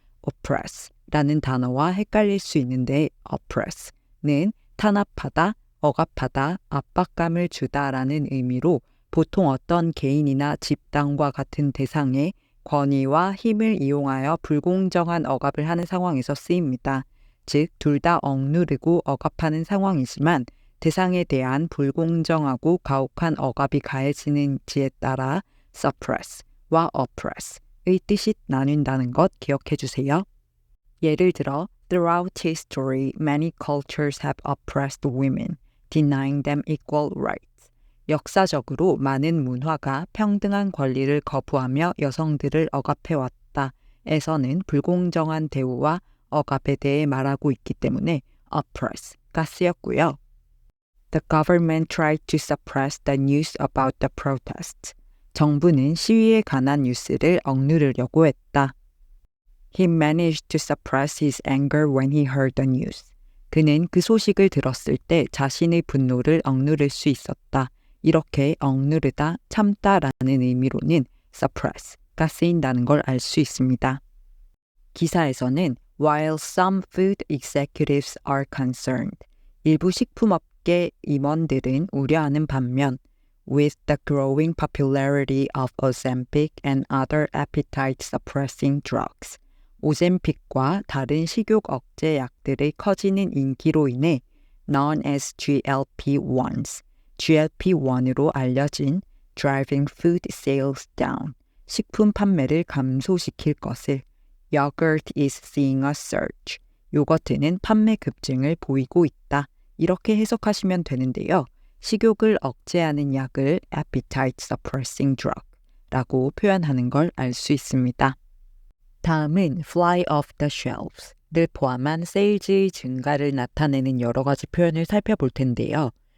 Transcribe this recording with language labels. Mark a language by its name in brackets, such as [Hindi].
[Korean] oppress라는 단어와 헷갈릴 수 있는데 oppress는 탄압하다, 억압하다, 압박감을 주다라는 의미로 보통 어떤 개인이나 집단과 같은 대상에 권위와 힘을 이용하여 불공정한 억압을 하는 상황에서 쓰입니다. 즉 둘 다 억누르고 억압하는 상황이지만 대상에 대한 불공정하고 가혹한 억압이 가해지는지에 따라 suppress와 oppress의 뜻이 나뉜다는 것 기억해 주세요. 예를 들어 [English] Throughout history, many cultures have oppressed women, denying them equal rights. [Korean] 역사적으로 많은 문화가 평등한 권리를 거부하며 여성들을 억압해왔다. 에서는 불공정한 대우와 억압에 대해 말하고 있기 때문에 oppress가 쓰였고요. [English] The government tried to suppress the news about the protests. [Korean] 정부는 시위에 관한 뉴스를 억누르려고 했다. [English] He managed to suppress his anger when he heard the news. [Korean] 그는 그 소식을 들었을 때 자신의 분노를 억누를 수 있었다. 이렇게 억누르다, 참다라는 의미로는 suppress가 쓰인다는 걸 알 수 있습니다. [English] 기사에서는 While some food executives are concerned, [Korean] 일부 식품업계 임원들은 우려하는 반면 [English] with the growing popularity of Ozempic and other appetite-suppressing drugs, [Korean] 오젬픽과 다른 식욕 억제 약들의 커지는 인기로 인해 [English] known as GLP-1s, [Korean] GLP-1으로 알려진 [English] driving food sales down, [Korean] 식품 판매를 감소시킬 것을 [English] Yogurt is seeing a surge, [Korean] 요거트는 판매 급증을 보이고 있다. 이렇게 해석하시면 되는데요. 식욕을 억제하는 약을 appetite suppressing drug라고 표현하는 걸 알 수 있습니다. 다음은 fly off the shelves를 포함한 세일즈의 증가를 나타내는 여러 가지 표현을 살펴볼 텐데요.